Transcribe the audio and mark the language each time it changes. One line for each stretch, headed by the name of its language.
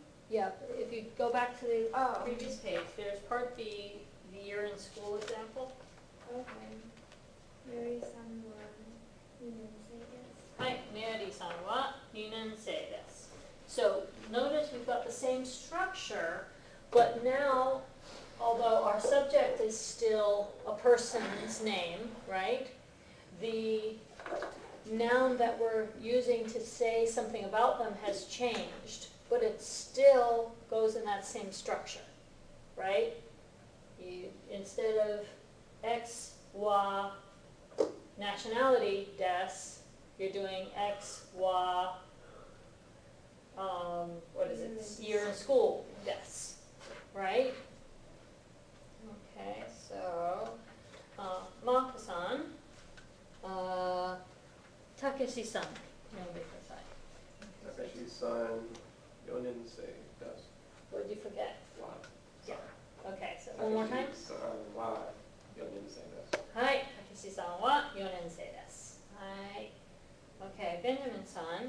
English: Yeah, if you go back to the Oh. previous page, there's part B, the year in school example. Okay.
Japanese: Mary さんは2年生です。はい、メアリーさんは2年生です。
English: So notice we've got the same structure, but now, although our subject is still a person's name, right? The noun that we're using to say something about them has changed, but it still goes in that same structure, right? You, instead of X, Y, nationality, des, you're doing X, Y, what is it, year in school, des, right? Okay, so, Mark-san, Takeshi-san, 読んでください。
Japanese: Takeshi-san, 4年生です。
English: What did you forget?
Japanese: わ
English: Yeah. Okay, so one more time.
Japanese: さんは4年生です。はい、たけしさんは4年生です。はい。Okay, ベンジャミンさん。